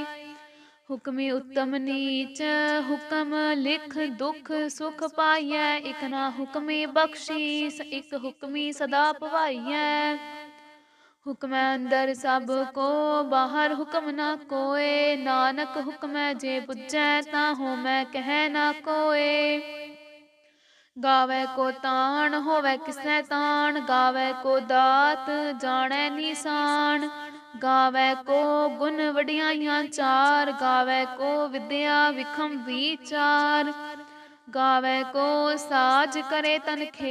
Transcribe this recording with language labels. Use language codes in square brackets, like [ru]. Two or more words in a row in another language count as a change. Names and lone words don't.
[pa] ਹੁਕਮੀ ਉੱਤਮ ਨੀਚ ਹੁਕਮ ਲਿਖ ਦੁਖ ਸੁਖ ਪਾਈਐ। ਇਕ ਨਾ ਹੁਕਮੀ ਬਖ਼ਸ਼ੀਸ ਇਕ ਹੁਕਮੀ ਸਦਾ ਪਵਾਈਐ। ਹੁਕਮੈ ਅੰਦਰ ਸਭ ਕੋ ਬਾਹਰ ਹੁਕਮ ਨਾ ਕੋਇ। ਨਾਨਕ ਹੁਕਮੈ ਜੇ ਬੁਝੈ ਤਾਹੂ ਮੈਂ ਕਹੈ ਨਾ ਕੋਇ। ਗਾਵੈ ਕੋ ਤਾਣ ਹੋਵੈ ਕਿਸੈ ਤਾਣ। ਗਾਵੈ ਕੋ ਦਾਤ ਜਾਣੈ ਨੀਸਾਣ। ਗਾਵੈ ਕੋ ਗੁਣ ਵਡਿਆਈਆਂ ਚਾਰ। ਗਾਵੈ ਕੋ ਵਿਦਿਆ ਵਿਖਮ ਵੀਚਾਰ। ਗਾਵੈ ਕੋ ਸਾਜ ਕਰੇ ਤਨ ਖੇ।